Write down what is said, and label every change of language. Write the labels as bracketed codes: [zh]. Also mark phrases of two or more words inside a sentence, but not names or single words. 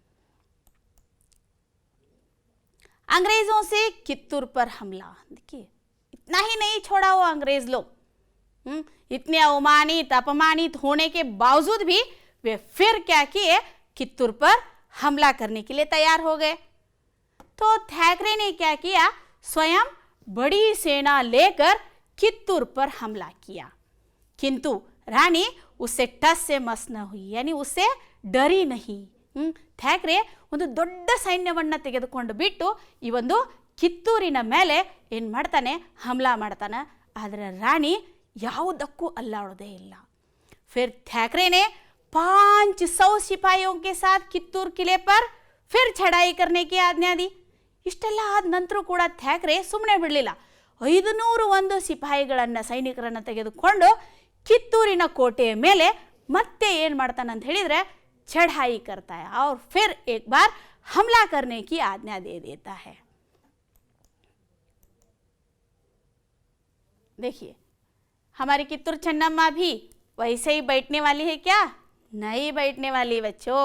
[hi] अंग्रेजों से कित्तूर पर हमला, देखिए इतना ही नहीं छोड़ा वो अंग्रेज लोग, इतने अवमानित अपमानित होने के बावजूद भी वे फिर क्या किए, कित्तूर पर हमला करने के लिए तैयार हो गए। तो थैक्रे ने क्या किया, स्वयं बड़ी सेना लेकर कित्तूर पर हमला किया, किंतु रानी उससे टस से मस न हुई, यानी उससे डरी नहीं। [kn] ಥ್ಯಾಕ್ರೆ ಒಂದು ದೊಡ್ಡ ಸೈನ್ಯವನ್ನು ತೆಗೆದುಕೊಂಡು ಬಿಟ್ಟು ಈ ಒಂದು ಕಿತ್ತೂರಿನ ಮೇಲೆ ಏನು ಮಾಡ್ತಾನೆ, ಹಮ್ಲಾ ಮಾಡ್ತಾನೆ, ಆದರೆ ರಾಣಿ ಯಾವುದಕ್ಕೂ ಅಲ್ಲಾಡೋದೇ ಇಲ್ಲ। [hi] फिर थैक्रे ने 500 सिपाहियों के साथ कित्तूर किले पर फिर चढ़ाई करने की आज्ञा दी। [kn] ಇಷ್ಟೆಲ್ಲ ಆದ ನಂತರ ಕೂಡ ಥ್ಯಾಕ್ರೆ ಸುಮ್ಮನೆ ಬಿಡಲಿಲ್ಲ, 501 ಸಿಪಾಯಿಗಳನ್ನು ಸೈನಿಕರನ್ನು ತೆಗೆದುಕೊಂಡು ಕಿತ್ತೂರಿನ ಕೋಟೆಯ ಮೇಲೆ ಮತ್ತೆ ಏನು ಮಾಡ್ತಾನೆ ಅಂತ ಹೇಳಿದರೆ [hi] चढ़ाई करता है और फिर एक बार हमला करने की आज्ञा दे देता है। देखिए, हमारी कित्तूर ಚೆನ್ನಮ್ಮ भी वैसे ही बैठने वाली है क्या? नहीं बैठने वाली बच्चों।